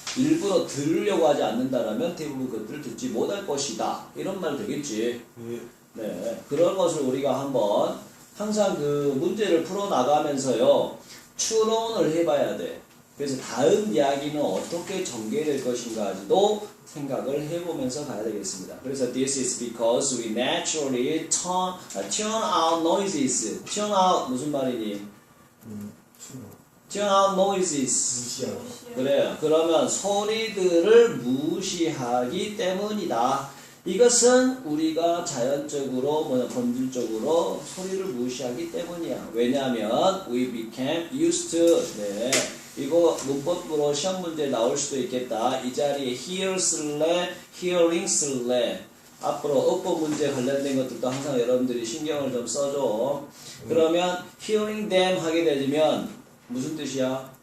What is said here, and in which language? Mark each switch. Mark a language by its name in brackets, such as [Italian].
[Korean] 일부러 들으려고 하지 않는다라면 대부분 그것들을 듣지 못할 것이다. 이런 말 되겠지. 네. 네, 그런 것을 우리가 한번 항상 그 문제를 풀어나가면서요, 추론을 해봐야 돼. 그래서 다음 이야기는 어떻게 전개될 것인가도 생각을 해보면서 가야 되겠습니다. 그래서 [English] this is because we naturally tune out noises. tune out [Korean] 무슨 말이니? 추노. [English] tune out noises. [Korean] 무시하고. 그래요. 그러면 소리들을 무시하기 때문이다. 이것은 우리가 자연적으로 본질적으로 소리를 무시하기 때문이야. 왜냐하면 [English] we became used to. [Korean] 네. 이거 문법으로 시험 문제 나올 수도 있겠다. 이 자리에 hear 쓸래, hearing 쓸래. 앞으로 어법 문제 관련된 것들도 항상 여러분들이 신경을 좀 써줘. 그러면 [English] hearing them [Korean] 하게 되면 무슨 뜻이야?